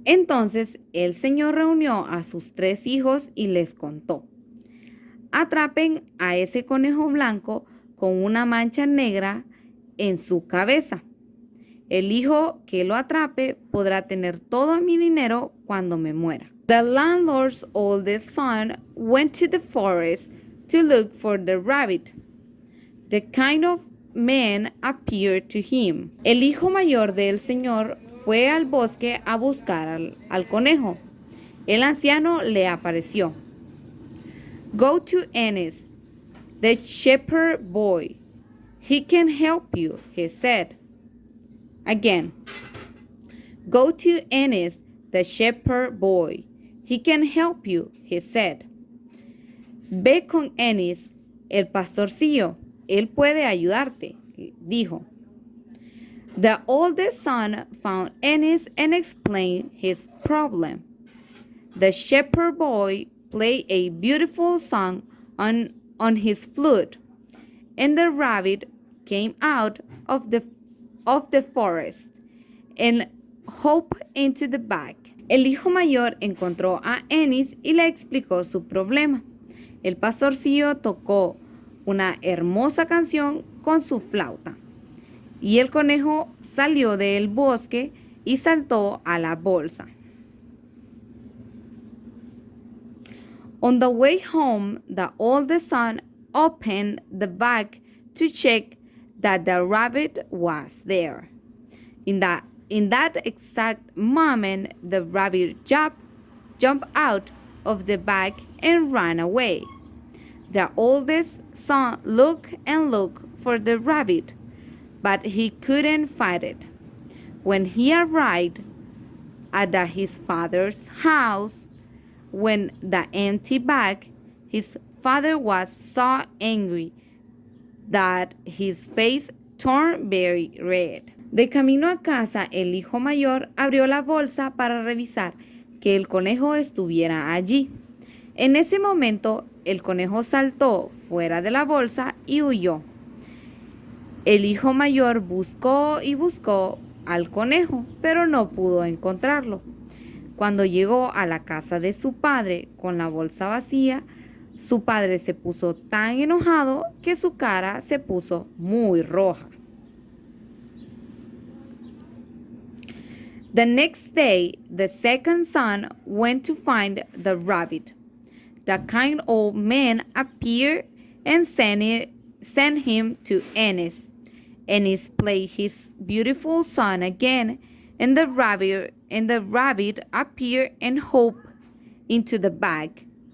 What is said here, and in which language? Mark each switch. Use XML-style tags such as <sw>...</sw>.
<es>Entonces el Señor reunió a sus 3 hijos y les contó, atrapen a ese conejo blanco con una mancha negra en su cabeza. El hijo que lo atrape podrá tener todo mi dinero cuando me muera.</es> <en>The landlord's oldest son went to the forest to look for the rabbit. The kind of man appeared to him.</en> <es>El hijo mayor del señor fue al bosque a buscar al conejo. El anciano le apareció.</es> <en>Go to Ennis, the shepherd boy. He can help you, he said. Again, go to Ennis, the shepherd boy. He can help you, he said.</en> <es>Ve con Ennis, el pastorcillo. Él puede ayudarte, dijo.</es> <en>The oldest son found Ennis and explained his problem. The shepherd boy played a beautiful song on his flute, and the rabbit came out of the forest and hopped into the bag.</en> <es>El hijo mayor encontró a Ennis y le explicó su problema. El pastorcillo tocó una hermosa canción con su flauta, y el conejo salió del bosque y saltó a la bolsa.</es> <en>On the way home, the oldest son opened the bag to check that the rabbit was there. In that exact moment, the rabbit jumped out of the bag and ran away. The oldest son looked and looked for the rabbit, but he couldn't find it. When he arrived at his father's house, when the empty bag, his father was so angry that his face turned very red.</en> <es>De camino a casa, el hijo mayor abrió la bolsa para revisar que el conejo estuviera allí. En ese momento, el conejo saltó fuera de la bolsa y huyó. El hijo mayor buscó y buscó al conejo, pero no pudo encontrarlo. Cuando llegó a la casa de su padre con la bolsa vacía, su padre se puso tan enojado que su cara se puso muy roja.</es> <en>The next day, the second son went to find the rabbit. The kind old man appeared and sent him to Ennis. Ennis played his beautiful song again, and the rabbit appeared and hopped into the bag.</en>